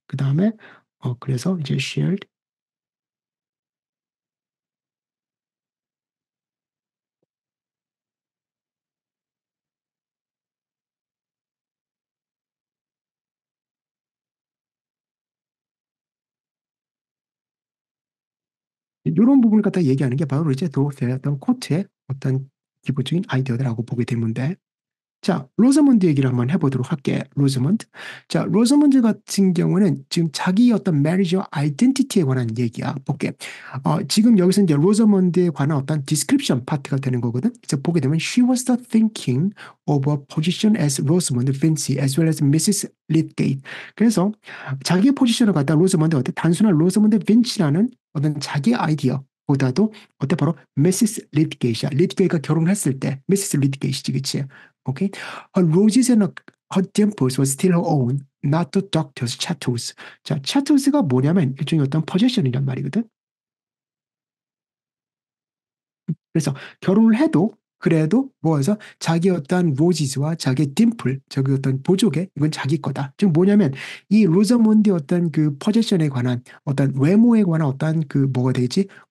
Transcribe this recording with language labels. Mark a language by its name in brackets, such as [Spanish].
[Korean] 그 다음에 그래서 이제 shared 이런 부분을 갖다 얘기하는 게 바로 이제 도어스의 어떤 코트의 어떤 기본적인 아이디어라고 보게 되는데, 자, 로저먼드 얘기를 한번 해보도록 할게. 로저먼드. 자, 로저먼드 같은 경우는 지금 자기 어떤 메리지와 아이덴티티에 관한 얘기야. 볼게. 지금 여기서 이제 로저먼드에 관한 어떤 디스크립션 파트가 되는 거거든. 그래서 보게 되면 [English] she was the thinking of a position as Rosamond Vinci as well as Mrs. Lydgate. [Korean] 그래서 자기의 포지션을 갖다 로저먼드 어때 단순한 로저먼드 빈치라는 어떤 자기의 아이디어보다도 어때 바로 미시스 리드게이트야. 리드게이트가 결혼했을 때 미시스 리드게이트지, 그치? 오케이. [English] Her roses and her dimples were still her own, not the doctor's chattels. [Korean] 자, chatels가 뭐냐면 일종의 어떤 possession이란 말이거든. 그래서 결혼을 해도 그래도 뭐해서 자기 어떤 로지즈와 자기 딤플, 저기 어떤 보조개 이건 자기 거다. 즉 뭐냐면 이 로저몬드의 어떤 그 포지션에 관한 어떤 외모에 관한 어떤 그 뭐가 되지?